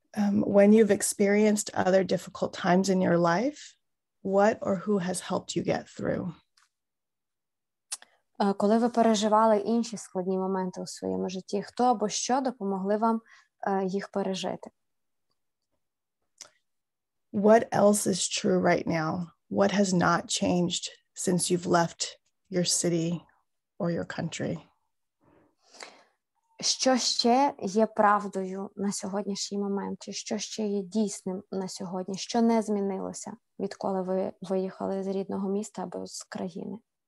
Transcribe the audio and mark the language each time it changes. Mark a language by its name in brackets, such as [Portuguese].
[English] When you've experienced other difficult times in your life, what or who has helped you get through? [Ukrainian] Коли ви переживали інші складні моменти у своєму житті, хто або що допомогли вам їх пережити? [English] What else is true right now? What has not changed since you've left your city or your country? [Ukrainian] Що ще є правдою на сьогоднішній момент? Чи що ще є дійсним на сьогодні? Що не змінилося, відколи ви виїхали з рідного міста або з країни?